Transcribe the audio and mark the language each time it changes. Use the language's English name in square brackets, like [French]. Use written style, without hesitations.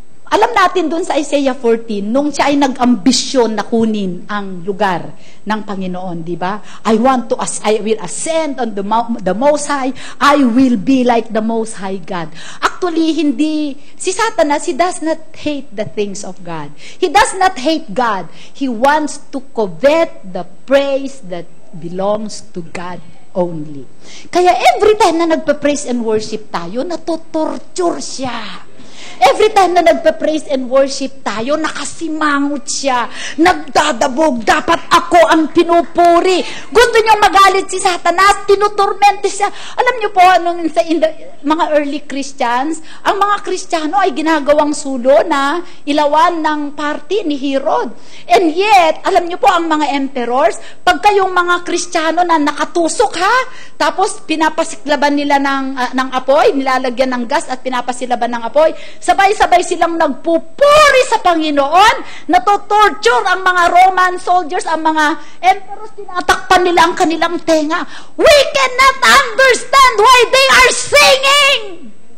[Filipino] Alam natin dun sa Isaiah 14, nung siya ay nag-ambisyon na kunin ang lugar ng Panginoon, di ba? [English] I will ascend on the Most High. I will be like the Most High God. Actually, si Satanas, he does not hate the things of God. He does not hate God. He wants to covet the praise that belongs to God only. [Filipino] Kaya [English] every time [Filipino] na nagpa-praise and worship tayo, natutorture siya. [English] Every time [Filipino] na nagpa-praise and worship tayo, nakasimangot siya, nagdadabog, dapat ako ang pinupuri. Gusto niyong magalit si Satanas, tinuturmente siya. Alam niyo po, mga early Christians, ang mga Kristiyano ay ginagawang sulo na ilawan ng party ni Herod. [English] And yet, [Filipino] alam niyo po, ang mga emperors, pag kayong mga Kristiyano na nakatusok ha, tapos pinapasiklaban nila ng apoy, nilalagyan ng gas at pinapasilaban ng apoy, sabay-sabay silang nagpupuri sa Panginoon, natotorture ang mga Roman soldiers, ang mga emperors, tinatakpan nila ang kanilang tenga. [English] We cannot understand why they are singing.